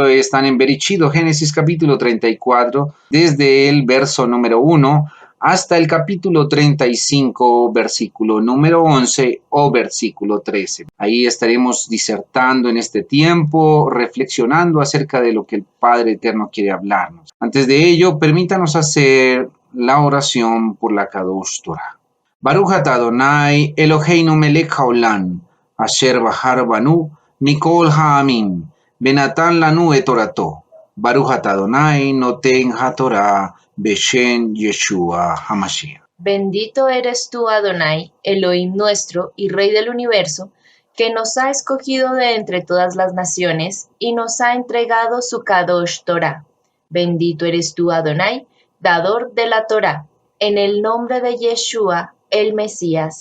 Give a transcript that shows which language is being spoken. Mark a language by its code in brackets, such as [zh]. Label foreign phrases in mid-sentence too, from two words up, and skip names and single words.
[es] Están en Bereshit, Génesis capítulo 34, desde el verso número 1 hasta el capítulo 35, versículo número 11 o versículo 13. Ahí estaremos disertando en este tiempo, reflexionando acerca de lo que el Padre Eterno quiere hablarnos. Antes de ello, permítanos hacer la oración por la [he] קדוש תורה. ברוך אתה אדוני אלוהינו מלך העולם, אשר בחר בנו מכל העמים, ונתן לנו את תורתו. ברוך אתה אדוני נותן התורה בשם ישוע המשיח. [es] Bendito eres tú, Adonai, Elohim nuestro y Rey del universo, que nos ha escogido de entre todas las naciones y nos ha entregado su [he] קדוש תורה. [es] Bendito eres tú, Adonai, dador de la Torah, en el nombre de Yeshua, el Mesías.